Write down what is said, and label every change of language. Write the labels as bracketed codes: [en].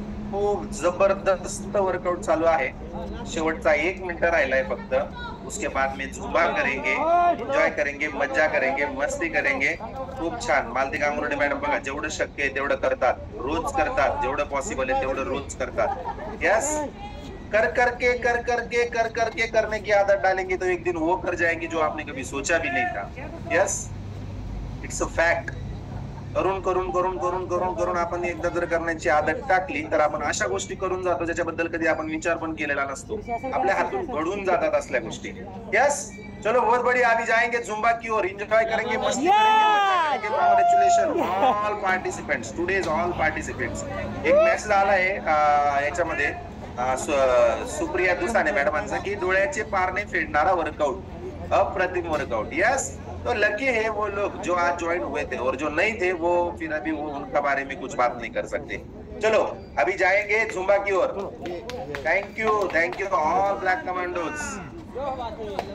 [mr] खूप जबरदस्त वर्कआउट चालू आहे. शेवटचा 1 मिनिट राहिलाय फक्त. [hi] उसके बाद में झुंबा करेंगे, एन्जॉय करेंगे, मज्जा करेंगे, मस्ती करेंगे. [mr] खूप छान. मालती गांगुर्डे मॅडम बघा, जेवढं शक्य आहे तेवढं करतात, रोज करतात, जेवढं पॉसिबल आहे तेवढं रोज करतात. [hi] यस, कर करके करने की आदत डालेंगे तो एक दिन वो कर जाएंगे जो आपने कभी सोचा भी नहीं था. [en] Yes, it's a fact. [mr] करून आपण एकदा जर करण्याची आदत टाकली तर आपण अशा गोष्टी करून जातो ज्याच्याबद्दल कधी आपण विचार पण केलेला नसतो. आपल्या हातून घडून जातात असल्या गोष्टी. [hi] यस, चलो बहुत बढ़िया. अभी जाएंगे जुम्बा की ओर, एंजॉय करेंगे, मस्ती करेंगे. [en] Congratulation all participants, today's all participants. [mr] एक मेसेज आलाय याच्यामध्ये सुप्रिया दुसाने मॅडमांचा की डोळ्याचे पारणे फेडणारा वर्कआउट, अप्रतिम वर्कआउट. [hi] यस, तो लकी है वो लोग जो आज ज्वाइन हुए थे, और जो नहीं थे वो फिर अभी वो उनका बारे में कुछ बात नहीं कर सकते. चलो अभी जाएंगे जुम्बा की ओर. [en] Thank you all black commandos.